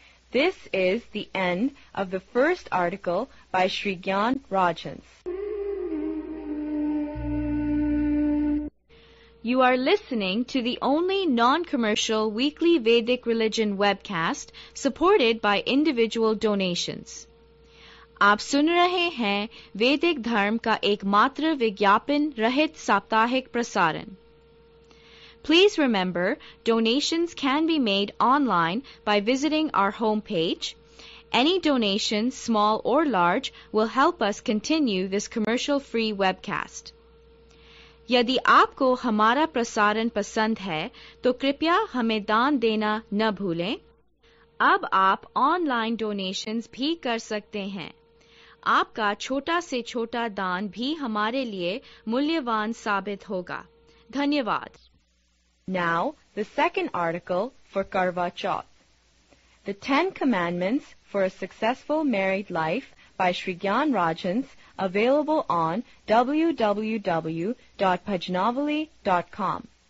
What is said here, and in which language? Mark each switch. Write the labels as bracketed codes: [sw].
[en] This is the end of the first article by Shri Gyan Rajhans. You are listening to the only non-commercial weekly Vedic religion webcast supported by individual donations. [hi] आप सुन रहे हैं वैदिक धर्म का एकमात्र विज्ञापन रहित साप्ताहिक प्रसारण. [en] Please remember, donations can be made online by visiting our homepage. Any donation, small or large, will help us continue this commercial-free webcast. [hi] यदि आपको हमारा प्रसारण पसंद है तो कृपया हमें दान देना न भूलें. अब आप ऑनलाइन डोनेशंस भी कर सकते हैं. आपका छोटा से छोटा दान भी हमारे लिए मूल्यवान साबित होगा. धन्यवाद. [en] Now, the second article for Karwa Chauth. The 10 Commandments for a Successful Married Life by Shri Gyan Rajhans, available on www.bhajanawali.com.